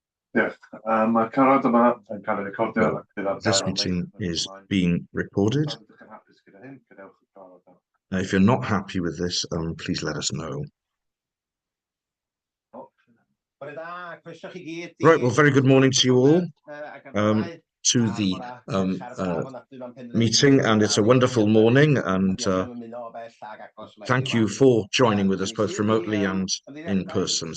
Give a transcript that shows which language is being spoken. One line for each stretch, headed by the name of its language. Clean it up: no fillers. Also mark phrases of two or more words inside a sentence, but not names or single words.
Welsh: Diolch. Mae Carod yma yn cael ei recordio
English: So
Welsh: ac bydd ar
English: this
Welsh: gael lein
English: meeting
Welsh: yn
English: is
Welsh: ymlaen.
English: being recorded.
Welsh: Os ydych yn hapus gyda hyn, gadewch y Carod yma.
English: If you're not happy with this, please let us know. Right, well, very good morning to you all, to the meeting, and it's a wonderful morning, and thank you for joining with us both remotely and in person.